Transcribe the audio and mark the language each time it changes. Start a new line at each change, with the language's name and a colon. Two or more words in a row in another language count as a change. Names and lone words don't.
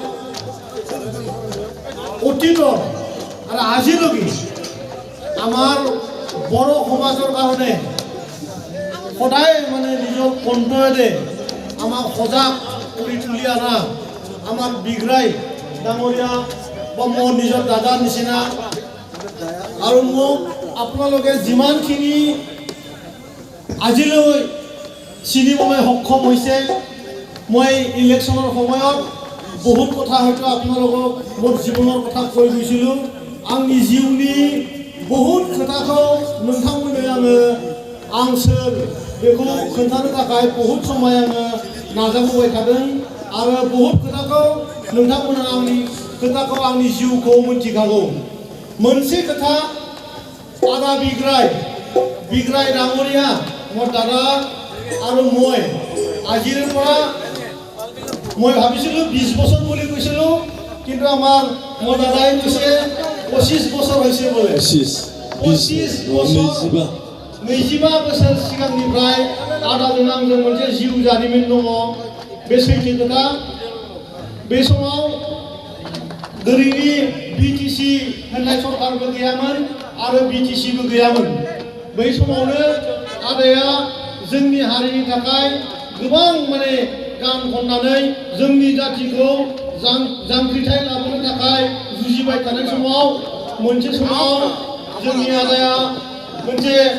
Assamese: অতীতৰ আৰু আজিলৈকে আমাৰ বড়ো সমাজৰ কাৰণে সদায় মানে নিজৰ কণ্ঠৰে আমাক সজাগ কৰি তুলি অনা আমাৰ বিগ্ৰাই ডাঙৰীয়া বা মোৰ নিজৰ দাদাৰ নিচিনা আৰু মোক আপোনালোকে যিমানখিনি আজিলৈ চিনিবলৈ সক্ষম হৈছে মই ইলেকশ্যনৰ সময়ত বহুত কথা হয়তো আপোনালোকক মোৰ জীৱনৰ কথা কৈ গৈছিলোঁ
Bodo: आंनि जिउनि बहुत खोथाखौ नोंथांमोननो आङो आं सोर बेखौ खोन्थानो थाखाय बहुत समय आङो नाजाबोबाय थादों आरो बहुत खोथाखौ नोंथांमोना आंनि खोथाखौ आंनि जिउखौ मिन्थिखागौ मोनसे खोथा आदा बिग्राय
Assamese: डाঙৰীয়া মোৰ দাদা আৰু মই আজিৰ পৰা মই ভাবিছিলোঁ 20 বছৰ বুলি কৈছিলোঁ কিন্তু আমাৰ মোৰ দাদাই কৈছে 25
Bangla: বছর হয়েছে বলে
Assamese: 25
Bodo: बोसोर सिगांनिफ्राय आदाजों आंजों मोनसे जिउ जारिमिन दङ बे सैथो खोथा बे समाव दिनैनि BTC होननाय सरकारबो गैयामोन आरो BTCबो गैयामोन बै समावनो आदाया जोंनि हारिनि थाखाय गोबां माने गान खननानै जोंनि जातिखौ जांख्रिथाय लाबोनो थाखाय जुजिबाय थानाय समाव मोनसे समाव जोंनि आदाया मोनसे